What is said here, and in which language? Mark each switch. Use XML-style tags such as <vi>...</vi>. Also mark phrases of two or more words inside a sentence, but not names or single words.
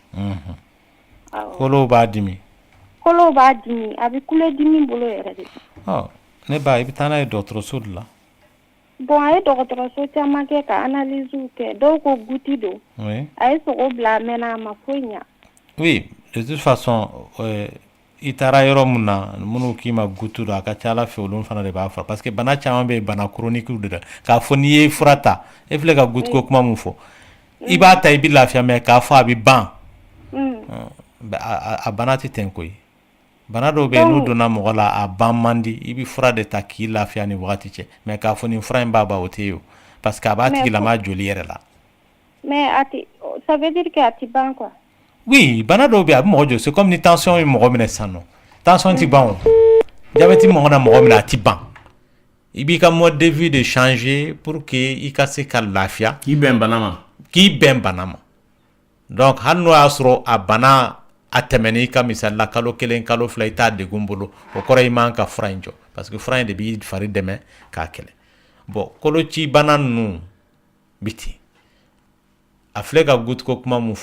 <bm>kolow b'a dimi a bɛ kule dimi bolo yɛrɛ de ne ba i bɛ taa n'a ye dɔgɔtɔrɔso de la bon a ye dɔgɔtɔrɔso caman kɛ ka analyse kɛ dɔw ko guti don a ye sogo bila a mɛnna a ma foyi ɲa</bm> <fr>oui de toute façon</fr> <bm>i taara yɔrɔ mun na minnu k'i ma gutu don a ka ca ala fɛ olu fana de b'a fura</bm> <fr>parce que</fr> <bm>bana caman bɛ yen</bm> <fr>bana chronique de la</fr> <bm>k'a fɔ n'i ye fura ta e filɛ ka gutu ko kuma mun fɔ i b'a ta i bɛ lafiya mɛ k'a fɔ a bɛ ban a bana tɛ ten koyi bana dɔw bɛ yen n'u donna mɔgɔ la a ban man di i bɛ fura de ta k'i lafiya ni wagati cɛ mɛ k'a fɔ nin fura in b'a ban o tɛ yen o</bm> <fr>parce que</fr> <bm>a b'a tigilama joli yɛrɛ la</bm> <fr>mais ça veut dire que</fr> <bm>a tɛ ban</bm> <fr>quoi</fr> <bm>oui bana dɔw bɛ yen a bɛ mɔgɔ jɔ</bm> <fr>c'est comme</fr> <bm>ni tension ye mɔgɔ minɛ sisan nɔ tension tɛ ban o diabète mɔgɔ na mɔgɔ minɛ a tɛ ban i b'i ka</bm> <fr>mode de vie de changer pour que</fr> <bm>i ka se ka lafiya k'i bɛn bana ma donc hali n'o y'a sɔrɔ a bana a tɛmɛn'i ka misali la kalo 1 kalo 2 i t'a degun bolo o kɔrɔ i man ka fura in jɔ parce que fura in de b'i fari dɛmɛ k'a kɛlɛ bon koloci bana ninnu bi ten a filɛ ka gutu ko kuma mun</bm>